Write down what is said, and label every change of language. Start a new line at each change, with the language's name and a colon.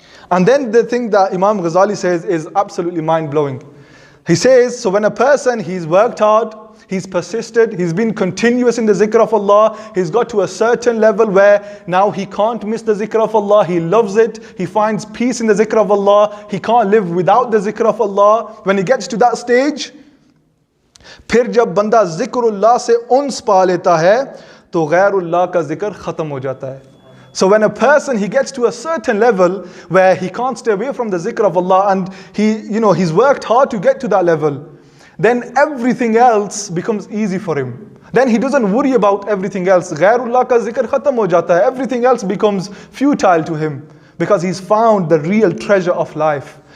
English: And then the thing that Imam Ghazali says is absolutely mind-blowing. He says, so when a person, he's worked hard, he's persisted, he's been continuous in the zikr of Allah, he's got to a certain level where now he can't miss the zikr of Allah, he loves it, he finds peace in the zikr of Allah, he can't live without the zikr of Allah. When he gets to that stage,
Hindi: फिर जब बंदा ज़िक्रुल्लाह से उन्स पा लेता है तो गैरुल्लाह का ज़िक्र ख़त्म हो जाता है.
English: So when a person, he gets to a certain level where he can't stay away from the zikr of Allah, and he's worked hard to get to that level, then everything else becomes easy for him. Then he doesn't worry about everything else.
Hindi: Ghairullah ka zikr khatam ho jata hai.
English: Everything else becomes futile to him because he's found the real treasure of life.